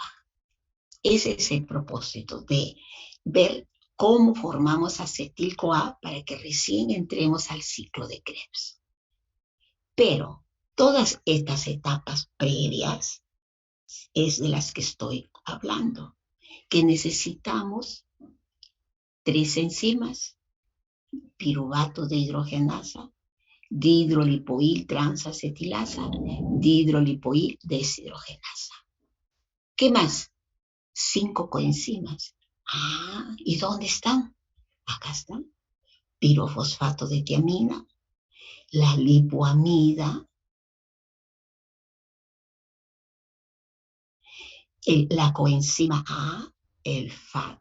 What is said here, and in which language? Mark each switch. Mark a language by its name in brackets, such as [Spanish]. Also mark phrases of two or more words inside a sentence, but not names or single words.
[Spanish] Ese es el propósito de ver cómo formamos acetil-CoA para que recién entremos al ciclo de Krebs. Pero todas estas etapas previas es de las que estoy hablando, que necesitamos 3 enzimas, piruvato de hidrogenasa, dihidrolipoil transacetilasa, dihidrolipoil deshidrogenasa. ¿Qué más? 5 coenzimas. Ah, ¿y dónde están? Acá están. Pirofosfato de tiamina, la lipoamida, la coenzima A, el FAT.